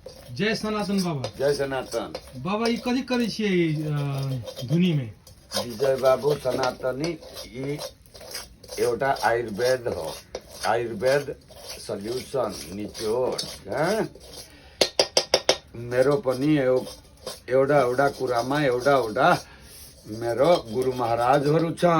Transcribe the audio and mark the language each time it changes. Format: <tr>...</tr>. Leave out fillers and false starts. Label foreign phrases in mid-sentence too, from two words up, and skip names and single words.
<mai>जय सनातन बाबा। जय सनातन बाबा ये कथी करे छियै धुनी में?</mai> <ne>विजय बाबू सनातनी यी एउटा आयुर्वेद हो, आयुर्वेद सल्युसन निचोड। मेरो पनि एउटा एउटा कुरामा एउटा एउटा मेरो गुरु महाराजहरू छन्।</ne>